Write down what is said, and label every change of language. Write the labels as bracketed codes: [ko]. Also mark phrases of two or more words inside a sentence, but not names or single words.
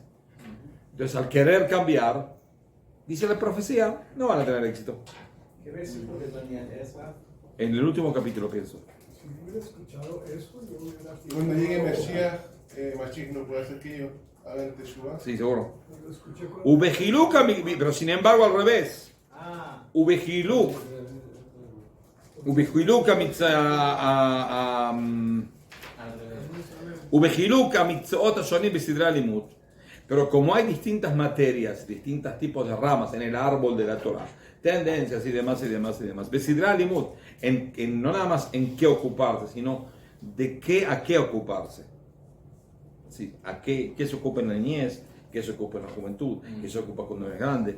[es] Entonces, al querer cambiar, dice la profecía, no van a tener éxito. ¿Qué versículo de Daniel es? En el último capítulo, pienso. Si hubiera escuchado eso, yo hubiera... Cuando llegue Mesías, Mashiach no puede hacer que yo haga el Teshuvah. Sí, seguro. Lo escuché con... Ubejiluk, pero sin embargo al revés. Ah, Ubejiluk. [he] ובחילוק ובחילוק מצוות שונים בסדר לימוד. [es] Pero como hay distintas materias, distintos tipos de ramas en el árbol de la Torah, tendencias y demás y demás y demás, [he] בסדר לימוד, [es] no nada más en qué ocuparse, sino de qué a qué ocuparse. Sí, a qué se ocupa en la niñez, qué se ocupa en la juventud, qué se ocupa cuando es grande.